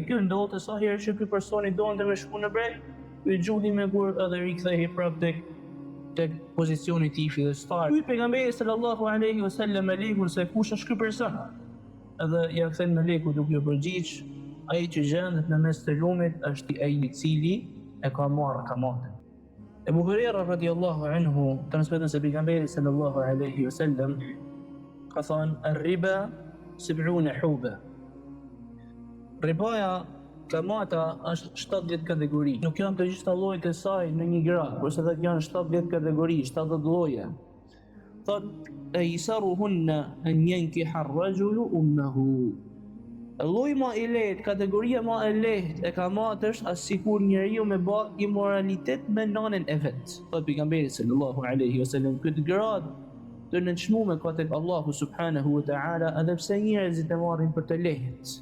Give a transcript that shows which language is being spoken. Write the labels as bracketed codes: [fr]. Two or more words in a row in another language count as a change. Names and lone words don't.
[sq] Ky ndodhte sa herë që ky personi donte me shku në breg, ky gjundi me gurë edhe rikthehej prapë tek pozicioni i tij fillestar. Ky pejgamberi [ar] صلى الله عليه وسلم [sq] e lekun se kush është ky person. Edhe ja kthen meleku duke u përgjigj, ai që gjendet në mes të lumit është ai i cili e ka marrë kamatin. Ebu Hurajra [ar] رضي الله عنه [sq] transmeton se pejgamberi [ar] صلى الله عليه وسلم [sq] ka thënë [ar] الربا 70 حوبا. [sq] Ribaja, kamata, është 70 kategori. Nuk janë të gjitha llojet e saj në një grad, por se janë 70 kategori, 70 lloje. [ar] Thot أيسرهن أن ينكح الرجل أمه. [sq] Lloji më i lehtë, kategoria më e lehtë e kamatës është sikur njeriu me bë imoralitet me nanën e vet. Thot pejgamberi [ar] صلى الله عليه وسلم, [sq] këtë grad të nënçmuar ka tek Allahu [ar] سبحانه وتعالى, [sq] edhe pse njerëzit e marrin për të lehtë.